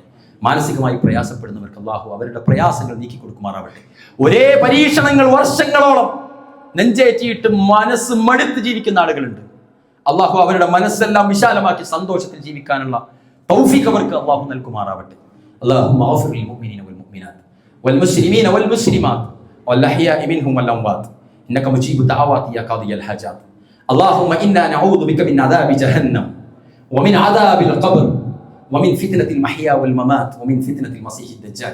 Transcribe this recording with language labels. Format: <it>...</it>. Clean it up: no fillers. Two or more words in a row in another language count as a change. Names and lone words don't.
<ml>മാനസികമായി പ്രയാസപ്പെടുന്നവർക്ക് അള്ളാഹു അവരുടെ പ്രയാസങ്ങൾ നീക്കി കൊടുക്കുമാറാവട്ടെ. ഒരേ പരീക്ഷണങ്ങൾ വർഷങ്ങളോളം നെഞ്ചേറ്റിയിട്ട് മനസ്സ് മടുത്ത് ജീവിക്കുന്ന ആളുകളുണ്ട്. അള്ളാഹു അവരുടെ മനസ്സെല്ലാം വിശാലമാക്കി സന്തോഷത്തിൽ ജീവിക്കാനുള്ള തൗഫീഖ് അവർക്ക് അള്ളാഹു നൽകുമാറാവട്ടെ.</ml> <ar>اللهم اغفر للمؤمنين والمؤمنات والمسلمين والمسلمات والأحياء منهم والأموات إنك مجيب الدعوات يا قاضي الحاجات. اللهم إنا نعوذ بك من عذاب جهنم ومن عذاب القبر ومن فتنة المحيا والممات ومن فتنة المسيح الدجال.</ar>